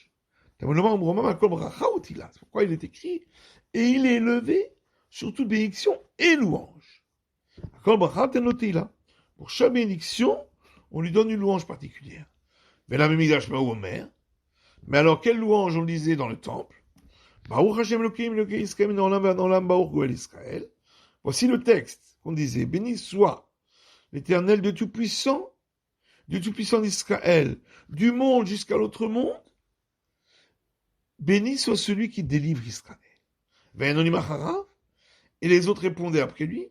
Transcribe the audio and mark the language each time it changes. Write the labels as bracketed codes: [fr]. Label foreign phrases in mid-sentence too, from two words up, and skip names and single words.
[fr] C'est pourquoi il est écrit, et il est élevé sur toute bénédiction et louange. Pour chaque bénédiction, on lui donne une louange particulière. [he] ולא ממדש מאומר. [fr] Mais alors, quelle louange on disait dans le temple? [he] ברוך השם אלוקים אלוקי ישראל מן העולם ועד העולם ברוך גואל ישראל. [fr] Voici le texte qu'on disait. Béni soit l'Éternel de Tout-Puissant, du Tout-Puissant d'Israël, du monde jusqu'à l'autre monde. Béni soit celui qui délivre Israël. [he] ועונים אחריו. [fr] Et les autres répondaient après lui.